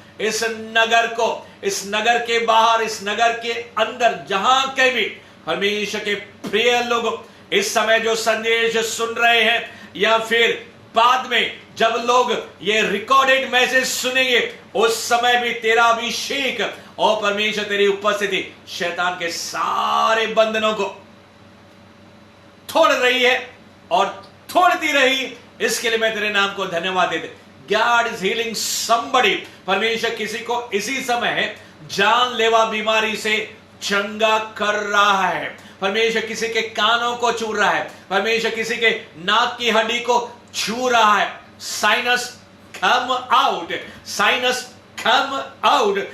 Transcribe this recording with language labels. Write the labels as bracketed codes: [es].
[hi] इस नगर को, इस नगर के बाहर, इस नगर के अंदर, जहां कहीं भी परमेश्वर के प्रिय लोग इस समय जो संदेश सुन रहे हैं, या फिर बाद में जब लोग ये रिकॉर्डेड मैसेज सुनेंगे, उस समय भी तेरा अभिषेक और परमेश्वर तेरी उपस्थिति शैतान के सारे बंधनों को तोड़ रही है और तोड़ती रही। इसके लिए मैं तेरे नाम को धन्यवाद देते। [en] God is healing somebody। [hi] परमेश्वर किसी को इसी समय जानलेवा बीमारी से चंगा कर रहा है। परमेश्वर किसी के कानों को छू रहा है, परमेश्वर किसी के नाक की हड्डी को छू रहा है। [en] Sinus come out, sinus come out.